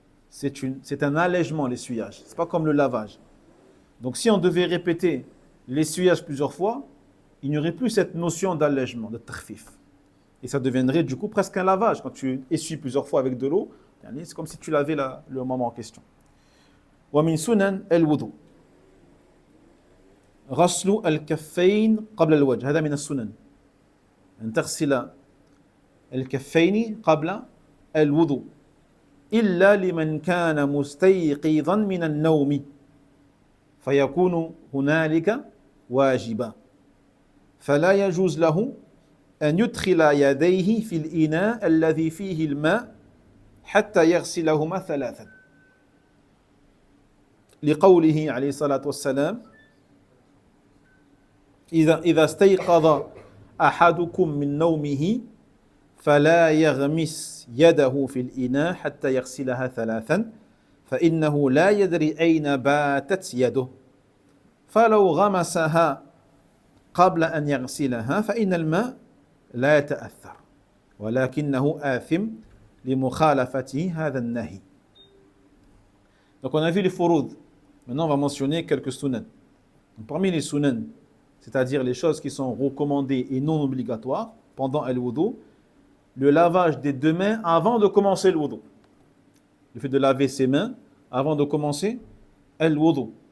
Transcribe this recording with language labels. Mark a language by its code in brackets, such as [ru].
[fr] C'est un allègement, l'essuyage. Ce n'est pas comme le lavage. Donc si on devait répéter l'essuyage plusieurs fois, il n'y aurait plus cette notion d'allègement, de takhfif. Et ça deviendrait du coup presque un lavage. Quand tu essuies plusieurs fois avec de l'eau, c'est comme si tu lavais le moment en question. [ar] ومن سنن الوضوء غسل الكفين قبل الوجه هذا من السنن أن تغسل الكفين قبل الوضوء إلا لمن كان مستيقظا من النوم فيكون هنالك واجبا فلا يجوز له أن يدخل يديه في الإناء الذي فيه الماء حتى يغسلهما ثلاثا لقوله عليه الصلاة والسلام إذا استيقظ أحدكم من نومه فلا يغمس يده في الإناء حتى يغسلها ثلاثا فإنه لا يدري أين باتت يده فلو غمسها قبل أن يغسلها فإن الماء لا يتأثر ولكنه آثم لمخالفته هذا النهي. [fr] Donc on a vu les furud. Maintenant on va mentionner quelques sunan. Donc, parmi les sunan, c'est-à-dire les choses qui sont recommandées et non obligatoires pendant le wudu, le lavage des deux mains avant de commencer le wudu. Le fait de laver ses mains avant de commencer le wudu.